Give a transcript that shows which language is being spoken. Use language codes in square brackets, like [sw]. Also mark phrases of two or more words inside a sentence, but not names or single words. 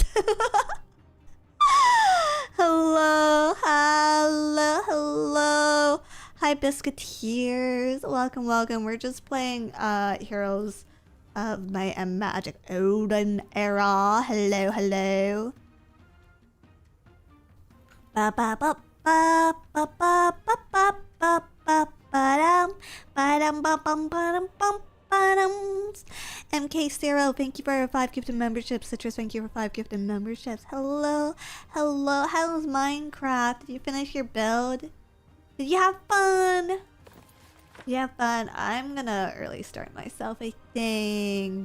[en] Hello, hello, hello. Hi, Biscuiteers. Welcome, welcome. We're just playing Heroes of Might and Magic Olden era. Hello, hello. Ba ba ba ba ba ba ba ba ba ba ba dum ba bum ba dum bum ba dum. MK0, thank you for 5 gifted memberships. Citrus, thank you for 5 gifted memberships. Hello, hello. How's Minecraft? Did you finish your build? Did you have fun? Did you have fun? I'm gonna early start myself, I think.